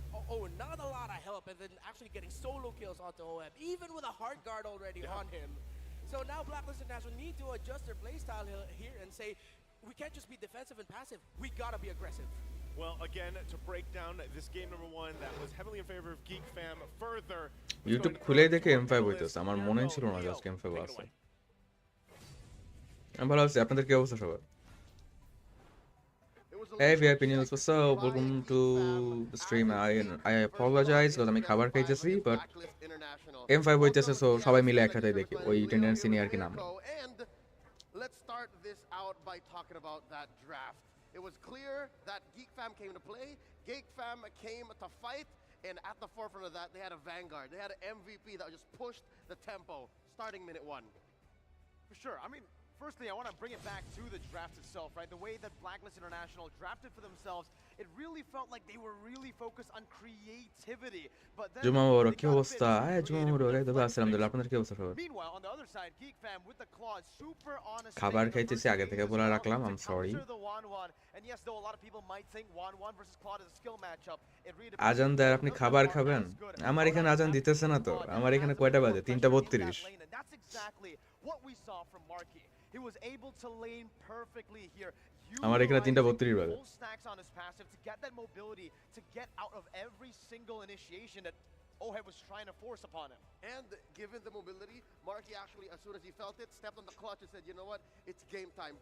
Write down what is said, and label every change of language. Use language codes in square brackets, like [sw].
[en] Oh, not a lot of help, and then actually getting solo kills onto Oheb, even with a hard guard already on him. So now Blacklist International need to adjust their playstyle here and say, we can't just be defensive and passive. We gotta be aggressive. Well, again, to break down this game #1 that was heavily in favor of Geek Fam further. [bn] YouTube খুলে দেখে M5 হইতেছে আমার মনেই ছিল না just M5 আছে আমি ভালো আছি আপনাদের কি অবস্থা সবার [en] Hey VIP News, what's up? Welcome to the stream. I apologize because [bn] আমি খাবার খাইতেছি but M5 হইতেছে so সবাই মিলে একসাথে দেখি ওই টেন্ডেন্সি নিয়ে আর কি নাম [en] Let's start this out by talking about that draft. It was clear that Geek Fam came to play, Geek Fam came to fight, and at the forefront of that, they had a Vanguard. They had an MVP that just pushed the tempo, starting minute 1. For sure. I mean, firstly, I want to bring it back to the draft itself, right? The way that Blacklist International drafted for themselves, it really felt like they were really focused on creativity. But then [bn] জুমামোর কি অবস্থা জুমামোর তবে আলহামদুলিল্লাহ আপনাদের কি অবস্থা সবার [en] Meanwhile, on the other side, Geek Fam with the claws, super honest. [bn] খাবার খাইতেছি আগে থেকে বলে রাখলাম [en] I'm sorry And yes, though a lot of people might think 1-1 versus Claude is a skill matchup, it really [bn] আজান দেয় আপনি খাবার খাবেন আমার এখানে আজান দিতেছে না তো আমার এখানে কয়টা বাজে 3:32 [en] That's exactly what we saw from Marky. He was able to lane perfectly here. [bn] আমার এখানে 3:32 বাজে [en] full stacks on his passive to get that mobility to get out of every single initiation that Oheb was trying to force upon him. And given the mobility, Marky actually, as soon as he felt it, stepped on the clutch and said, you know what, it's game time.